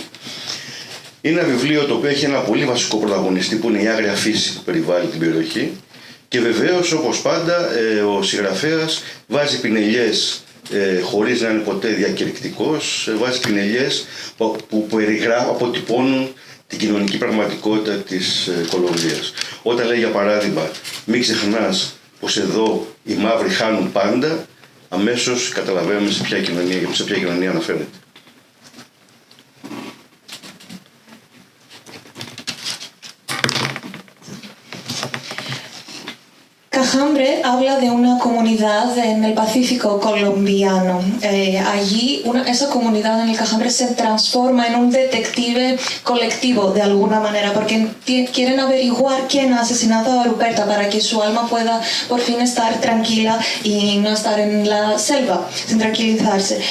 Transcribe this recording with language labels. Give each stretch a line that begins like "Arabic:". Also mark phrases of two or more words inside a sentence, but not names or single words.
Greek: Είναι ένα βιβλίο το οποίο έχει ένα πολύ βασικό πρωταγωνιστή που είναι η άγρια φύση που περιβάλλει την περιοχή και βεβαίως όπως πάντα ο συγγραφέας βάζει πινελιές χωρίς να είναι ποτέ διακηρυκτικός, βάζει πινελιές που αποτυπώνουν την κοινωνική πραγματικότητα της Κολομβίας. Όταν λέει για παράδειγμα «Μην ξεχνάς πως εδώ οι μαύροι χάνουν πάντα», αμέσως καταλαβαίνουμε σε ποια κοινωνία αναφέρεται.
Spanish: Cajambre habla de una comunidad en el Pacífico colombiano. Allí esa comunidad en el Cajambre se transforma en un detective colectivo de alguna manera porque quieren averiguar quién ha asesinado a Ruperta para que su alma pueda por fin estar tranquila y no estar en la selva sin tranquilizarse.